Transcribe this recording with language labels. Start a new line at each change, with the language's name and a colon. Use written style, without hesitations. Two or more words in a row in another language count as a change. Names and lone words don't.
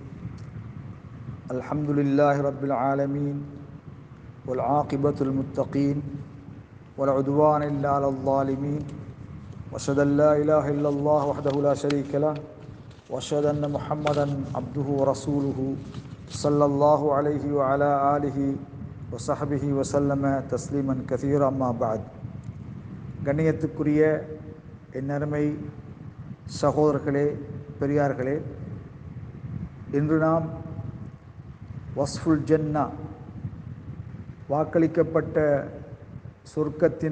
Arabic: الحمد لله رب العالمين والعاقبة للمتقين ولا عدوان إلا على الظالمين وأشهد أن لا إله إلا الله وحده لا شريك له وأشهد أن محمدا عبده ورسوله صلى الله عليه وعلى آله وصحبه وسلم تسليما كثيرا. أما بعد,
Tamil: கண்ணியத்துக்குரிய என்னருமை சகோதரர்களே, பெரியார்களே, இன்று நாம்
Arabic: وصف الجنة,
Tamil: வாக்களிக்கப்பட்ட சொர்க்கத்தின்